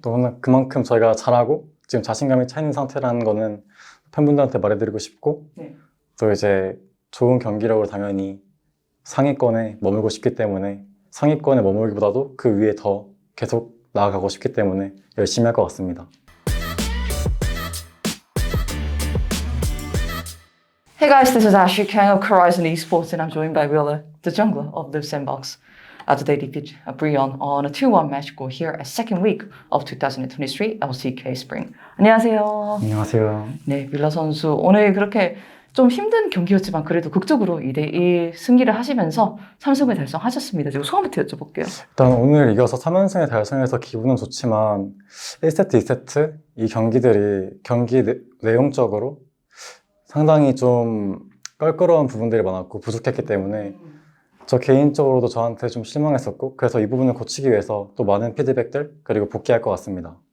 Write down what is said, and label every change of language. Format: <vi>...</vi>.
<ko>또 그만큼 저희가 잘하고, 지금 자신감이 차 있는 상태라는 거는 팬분들한테 말해드리고 싶고, 네. 또 이제 좋은 경기력으로 당연히 상위권에 머물고 싶기 때문에, 상위권에 머물기보다도 그 위에 더 계속 나아가고 싶기 때문에 열심히 할 것 같습니다.</ko> <en>Hey guys, this is Ashley Kang of Horizon Esports and I'm joined by Willa, the jungler of Live Sandbox. Today defeat Brion on a 2-1 match score here at second week of 2023 LCK Spring.</en> <ko>안녕하세요. 안녕하세요. 네, 윌라 선수 오늘 그렇게 좀 힘든 경기였지만 그래도 극적으로 2대1 승리를 하시면서 3승을 달성하셨습니다. 제가 소감부터 여쭤볼게요. 일단 오늘 이겨서 3연승에 달성해서 기분은 좋지만 1세트, 2세트 이 경기들이 경기 내용적으로 상당히 좀 껄끄러운 부분들이 많았고 부족했기 때문에 저 개인적으로도 저한테 좀 실망했었고 그래서 이 부분을 고치기 위해서 또 많은 피드백들 그리고 복귀할 것 같습니다.</ko>